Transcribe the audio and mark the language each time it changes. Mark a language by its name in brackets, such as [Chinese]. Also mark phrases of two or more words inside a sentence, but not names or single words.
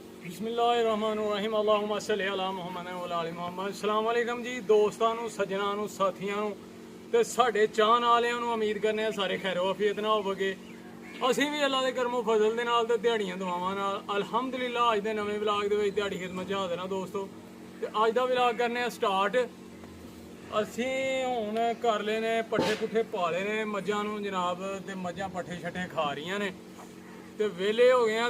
[Arabic] بسم الله الرحمن الرحيم اللهم صل على محمد وعلى محمد. السلام عليكم [Punjabi] ਜੀ ਦੋਸਤਾਂ ਨੂੰ, ਸੱਜਣਾਂ ਨੂੰ, ਸਾਥੀਆਂ ਨੂੰ ਤੇ ਸਾਡੇ ਚਾਹੁਣ ਵਾਲਿਆਂ ਨੂੰ। ਉਮੀਦ ਕਰਨੇ ਆ ਸਾਰੇ ਖ਼ੈਰੋ ਆਫ਼ੀਅਤ ਨਾਲ ਹੋਵੋਗੇ। ਅਸੀਂ ਵੀ ਅੱਲਾ ਦੇ ਕਰਮੋਂ ਫਜ਼ਲ ਦੇ ਨਾਲ ਤੇ ਦਿਹਾੜੀਆਂ ਦੁਆਵਾਂ ਨਾਲ ਅਲਹਮਦੁਲਿਲਾ ਅੱਜ ਦੇ ਨਵੇਂ ਵਲੌਗ ਦੇ ਵਿੱਚ ਦਿਹਾੜੀ ਖਿਦਮਤ 'ਚ ਹਾਜ਼ਰ ਹਾਂ ਦੋਸਤੋ। ਤੇ ਅੱਜ ਦਾ ਵਲੌਗ ਕਰਨੇ ਆ ਸਟਾਰਟ। ਅਸੀਂ ਹੁਣ ਕਰ ਲਏ ਨੇ ਪੱਠੇ ਪੁੱਠੇ ਪਾ ਲਏ ਨੇ ਮੱਝਾਂ ਨੂੰ ਜਨਾਬ, ਤੇ ਮੱਝਾਂ ਪੱਠੇ ਛੱਠੇ ਖਾ ਰਹੀਆਂ ਨੇ ਤੇ ਵਿਹਲੇ ਹੋ ਗਏ ਆ।